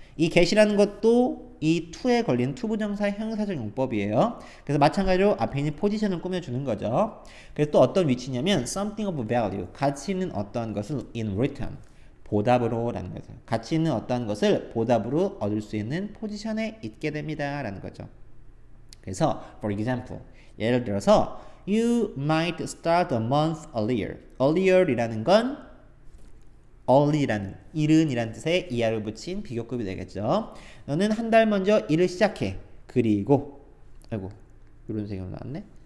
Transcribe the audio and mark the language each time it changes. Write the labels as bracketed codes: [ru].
[ko] 이 get이라는 것도 이 to에 걸린 to 부정사의 형용사적 용법이에요. 그래서 마찬가지로 앞에 있는 포지션을 꾸며주는 거죠. 그래서 또 어떤 위치냐면 [en] something of value, [ko] 가치 있는 어떠한 것을 [en] in return, [ko] 보답으로 라는 거죠. 가치 있는 어떠한 것을 보답으로 얻을 수 있는 포지션에 있게 됩니다 라는 거죠. 그래서 [en] for example, [ko] 예를 들어서 [en] you might start a month earlier. [ko] earlier이라는 건 early라는 이른이라는 뜻의 이하를 붙인 비교급이 되겠죠. 너는 한 달 먼저 일을 시작해. 그리고 아이고 이런 색으로 나왔네.